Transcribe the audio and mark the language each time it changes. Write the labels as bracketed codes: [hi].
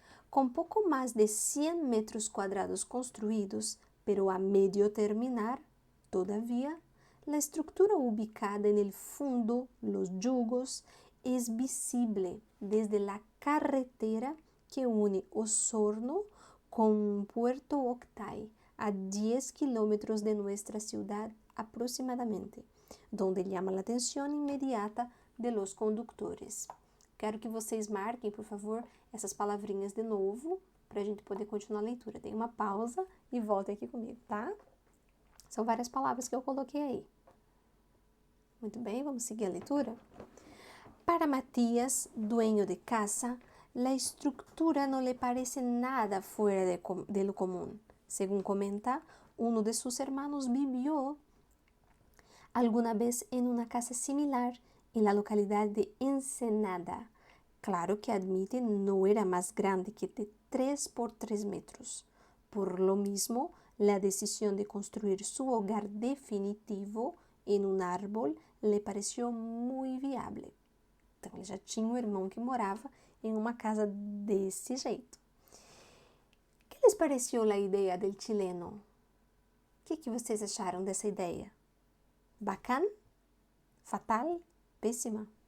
[pt] Com pouco mais de 100 metros quadrados construídos, [es] pero a medio terminar, todavía, la estructura ubicada en el fondo, los yugos, es visible desde la carretera que une Osorno con Puerto Octay, a 10 kilómetros de nuestra ciudad aproximadamente, donde llama a atenção imediata de los condutores. [pt] Quero que vocês marquem, por favor, essas palavrinhas de novo, para a gente poder continuar a leitura. Tem uma pausa e voltem aqui comigo, tá? São várias palavras que eu coloquei aí. Muito bem, vamos seguir a leitura? [es] Para Matías, dueño de casa, la estructura no le parece nada fuera de lo común. Según comenta, uno de sus hermanos vivió alguna vez en una casa similar en la localidad de Ensenada. Claro que admite no era más grande que de 3 por 3 metros. Por lo mismo, la decisión de construir su hogar definitivo en un árbol le pareció muy viable. [pt] Então, ele já tinha um irmão que morava em uma casa desse jeito. O que lhes pareceu a ideia del chileno? O que vocês acharam dessa ideia? Bacana? Fatal? Péssima?